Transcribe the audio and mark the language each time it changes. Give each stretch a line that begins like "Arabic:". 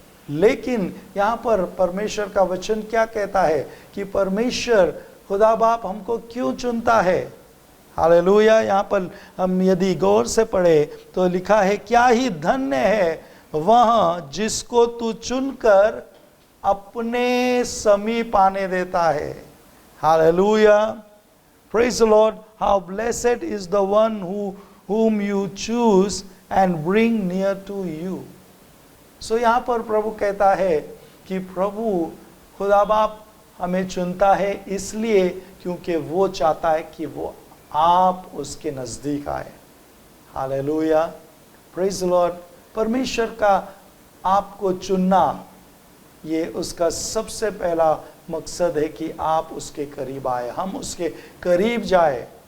Hindi: लेकिन यहाँ पर परमेश्वर का वचन क्या कहता है कि परमेश्वर खुदा बाप हमको क्यों चुनता है। हालेलुया। यहाँ पर हम यदि गौर से पढ़े तो लिखा है, क्या ही धन्य है वह जिसको तू चुनकर अपने समीप आने देता है।
English: Hallelujah, praise the lord. How blessed is the one whom you choose and bring near to you.
Hindi: सो यहाँ पर प्रभु कहता है कि प्रभु खुदा बाप हमें चुनता है इसलिए क्योंकि वो चाहता है कि वो आप उसके नज़दीक आए। Hallelujah,
English: Praise the lord.
Hindi: परमेश्वर का आपको चुनना, ये उसका सबसे पहला मकसद है कि आप उसके करीब आए, हम उसके करीब जाए।